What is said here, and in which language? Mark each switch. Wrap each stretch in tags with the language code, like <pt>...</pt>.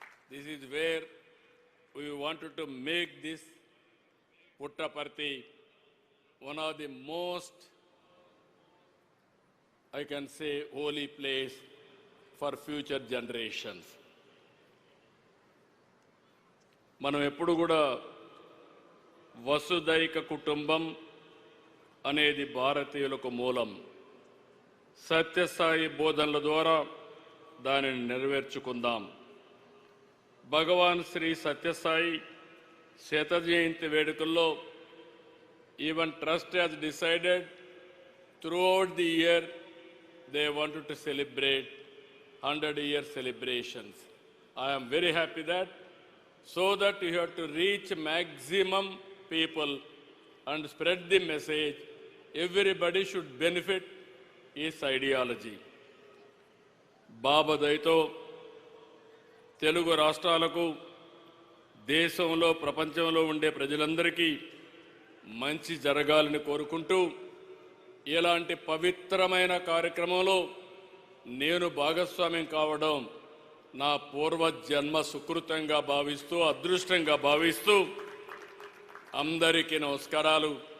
<en>This is where we wanted to make this Puttaparthi one of the most, I can say, holy place for future generations.</en> <te>మనం ఎప్పుడు కూడా వసుదైక కుటుంబం అనేది భారతీయులకు మూలం. సత్యసాయి బోధనల ద్వారా దానిని నెరవేర్చుకుందాం. భగవాన్ శ్రీ సత్యసాయి శత జయంతి వేడుకల్లో</te> <en>even trust has decided throughout the year they wanted to celebrate 100-year celebrations. I am very happy that, so that you have to reach maximum people and spread the message. Everybody should benefit his ideology.</en> <te>బాబా దయతో తెలుగు రాష్ట్రాలకు, దేశంలో ప్రపంచంలో ఉండే ప్రజలందరికీ మంచి జరగాలని కోరుకుంటూ, ఇలాంటి పవిత్రమైన కార్యక్రమంలో నేను భాగస్వామ్యం కావడం నా పూర్వజన్మ సుకృతంగా భావిస్తూ, అదృష్టంగా భావిస్తూ అందరికీ నమస్కారాలు.</te>